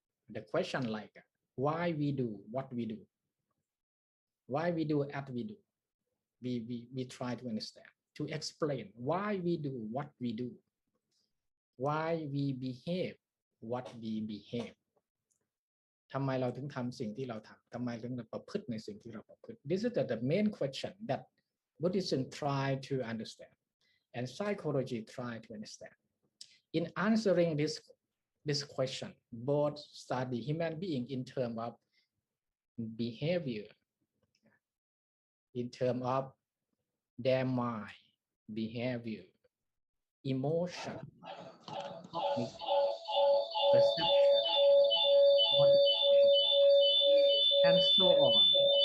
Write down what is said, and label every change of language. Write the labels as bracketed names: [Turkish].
[English] The question like, why we do what we do, why we do as we do. We try to understand, to explain why we do what we do, why we behave what we behave. [Thai] ทำไมเราถึงทำสิ่งที่เราทำ ทำไมถึงประพฤติในสิ่งที่เราประพฤติ [English] This is the main question that Buddhism try to understand and psychology try to understand. In answering this question, both study human being in terms of behavior, in terms of their mind, behavior, emotion, perception, and so on.